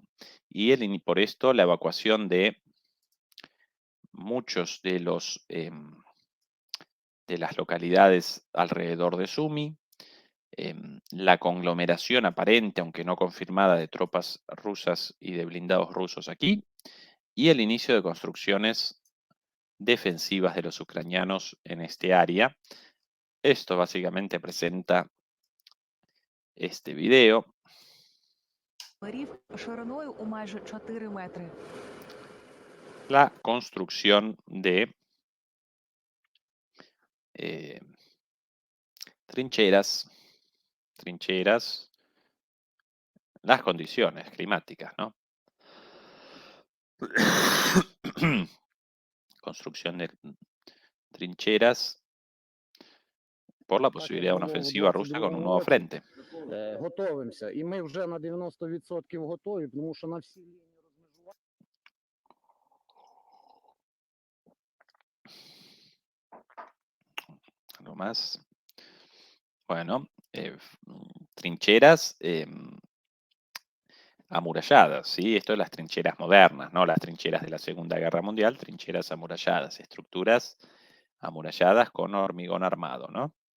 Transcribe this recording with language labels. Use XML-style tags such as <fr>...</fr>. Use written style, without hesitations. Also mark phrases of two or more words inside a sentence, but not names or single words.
<es>Y por esto la evacuación de muchos de las localidades alrededor de Sumi, la conglomeración aparente, aunque no confirmada, de tropas rusas y de blindados rusos aquí, y el inicio de construcciones defensivas de los ucranianos en este área. Esto básicamente presenta este video.</es> <uk>Шириною у майже 4 метри.</uk> <es>La construcción de trincheras, las condiciones climáticas, ¿no? Construcción de trincheras por la posibilidad de una ofensiva rusa con un nuevo frente.</es> <uk>Готовимося. І ми вже на 90% готові, тому що на всі лінії розмежування.</uk> <es>Algo más. Bueno, trincheras amuralladas, ¿sí? Esto es las trincheras modernas, no las trincheras de la Segunda Guerra Mundial, trincheras amuralladas, estructuras amuralladas con hormigón armado, ¿no?</es>